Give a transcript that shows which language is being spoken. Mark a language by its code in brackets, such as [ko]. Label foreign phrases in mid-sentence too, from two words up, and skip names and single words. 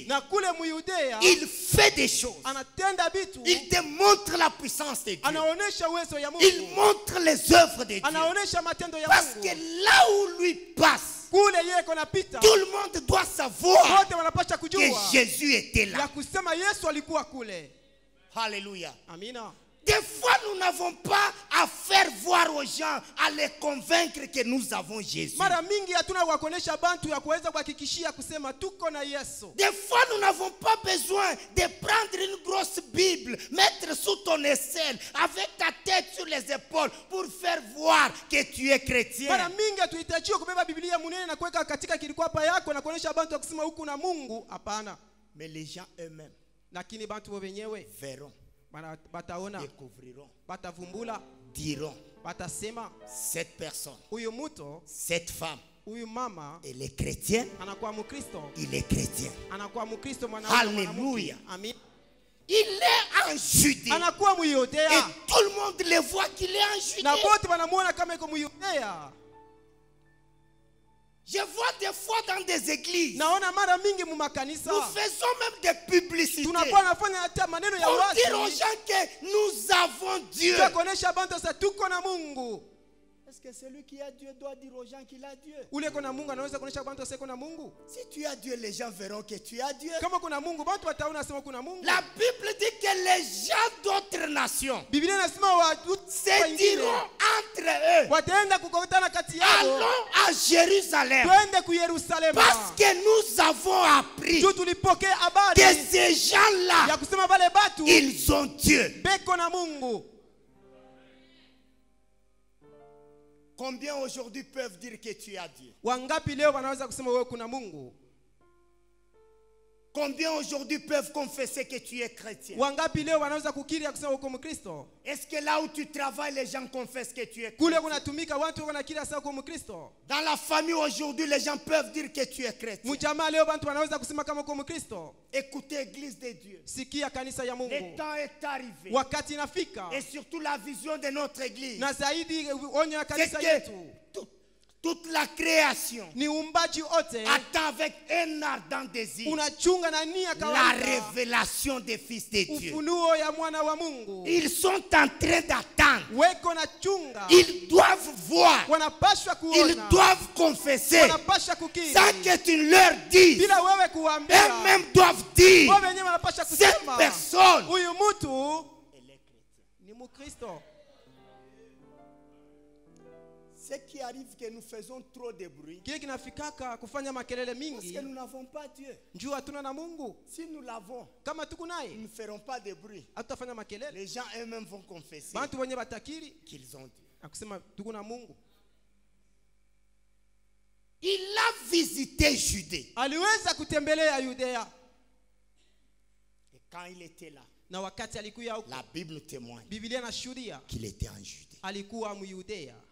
[sw] Na kule Muyudea [fr] il fait des choses. [sw] anatenda vitu, [fr] Il démontre la puissance de Dieu. [sw] anaonesha uwezo ya [fr] Il [sw] Mungu, [fr] montre les œuvres de Dieu. [sw] anaonesha matendo ya [fr] Parce [sw] Mungu. [fr] que là où lui passe, [sw] Kule yeye kona pita, [fr] tout le monde doit savoir [sw] wote wanapasha [fr] que [sw] kujua [fr] Jésus était [sw] ya [fr] là. [sw] kusema Yesu alikuwa kule. [fr] Alléluia. [sw] Amina. [fr] Des fois, nous n'avons pas à faire voir aux gens, à les convaincre que nous avons Jésus. [sw] Mara mingi hatuna kwa kuonesha bantu ya kuweza kuhakikishia kusema tuko na Yesu. [fr] Des fois, nous n'avons pas besoin de prendre une grosse Bible, mettre sous ton aisselle, avec ta tête sur les épaules, pour faire voir que tu es chrétien. [sw] Mara mingi hatuhitajiwa kubeba Biblia munene na kuweka katika kilikwapa yako na kuonesha bantu ya kusema huku na Mungu. Hapana. [fr] Mais les gens eux-mêmes [sw] Lakini bantu wenyewe [fr] verront, [sw] bataona, [fr] découvriront, [sw] batavumbula, [fr] diront, [sw] batasema [fr] cette personne, [sw] huyu mtu, [fr] cette femme, [sw] huyu mama [fr] elle est chrétienne, [sw] anakuwa Mkristo, [fr] il est chrétien. [sw] anakuwa Mkristo mwanaume. [fr] Alléluia. [sw] Amin. [fr] Il est en Judée. [sw] Anakuwa [fr] Et [sw] Muyudea [fr] tout le monde le voit qu'il est en Judée. [sw] na bote wanamuona kama iko Muyudea. [fr] Je vois des fois dans des églises, [sw] Naona mara mingi mu makanisa [fr] nous faisons même des publicités [sw] tunakuwa nafanya hata maneno ya [fr] pour dire aux [sw] wazi [fr] gens que nous avons Dieu. [sw] ya kuonesha bantu sasa tuko na Mungu. [fr] Est-ce que celui qui a Dieu doit dire aux gens qu'il a Dieu? [sw] Ule kuna Mungu anaweza kuonesha bantu sasa kuna Mungu. [fr] Si tu as Dieu, les gens verront que tu as Dieu. [sw] Kama kuna Mungu bantu wataona sema kuna Mungu. [fr] La Bible dit que les gens d'autres nations [sw] Biblia inasema watu [fr] se diront entre eux, [sw] wataenda kukutana kati yao, [fr] allons à Jérusalem, [sw] twende ku Yerusalemu, [fr] parce que nous avons appris [sw] juu tulipokea habari [fr] que ces gens-là, [sw] ya kusema wale batu [fr] ils ont Dieu. [sw] beko na Mungu. [fr] Combien aujourd'hui peuvent dire que tu as Dieu? [sw] Wangapi leo wanaweza kusema wewe kuna Mungu? [fr] Combien aujourd'hui peuvent confesser que tu es chrétien? [sw] Wangapi leo wanaweza kukiri ya kusema uko Mkristo? [fr] Est-ce que là où tu travailles, les gens confessent que tu es [sw] Kule [fr] chrétien? [sw] kunatumika watu wanakiri sasa uko Mkristo. [fr] Dans la famille aujourd'hui, les gens peuvent dire que tu es chrétien. [sw] Mjamaa leo watu wanaweza kusema kama uko Mkristo. [fr] Écoutez, Église de Dieu. [sw] Sikia kanisa ya [fr] Le [sw] Mungu. [fr] temps est arrivé. [sw] Wakati inafika. [fr] Et surtout la vision de notre Église. [sw] Na zaidi onyo ya [fr] C'est [sw] kanisa [fr] que [sw] yetu. [fr] toute la création [sw] Ni uumbaji wote [fr] attend avec un ardent désir [sw] unachunga na nia [fr] la [sw] kawaida [fr] révélation des fils de Dieu. [sw] ufunuo ya mwana wa Mungu. [fr] Ils sont en train d'attendre. [sw] Weko na chunga. [fr] Ils doivent voir. [sw] Wanapashwa [fr] Ils [sw] kuona. [fr] doivent confesser. [sw] Wanapasha kukiri. [fr] Sans que tu leur dises. [sw] Bila wewe kuambia. [fr] Eux-mêmes doivent dire. [sw] Wao wenyewe wanapasha [fr] Cette [sw] kusema. [fr] personne. [sw] Huyu mtu [fr] Elle est chrétienne. [sw] ni Mkristo. [fr] Ce qui arrive que nous faisons trop de bruit. [sw] Kile kinafikaka kufanya makelele [fr] Parce [sw] mingi. [fr] que nous n'avons pas Dieu. [sw] Njoo hatuna na Mungu. [fr] Si nous l'avons, [sw] Kama tuko [fr] nous [sw] naye [fr] ne ferons pas de bruit. [sw] hatutafanya makelele. [fr] Les gens eux-mêmes vont confesser [sw] Bantu wenye batakiri [fr] qu'ils ont Dieu. [sw] akusema tuko na Mungu. [fr] Il a visité Judée. [sw] Aliweza kutembelea Yudea [fr] Et quand il était là, [sw] na wakati alikuwa huko. [fr] la Bible témoigne [sw] Biblia inashuhudia [fr] qu'il était en Judée. [sw] alikuwa Myudea.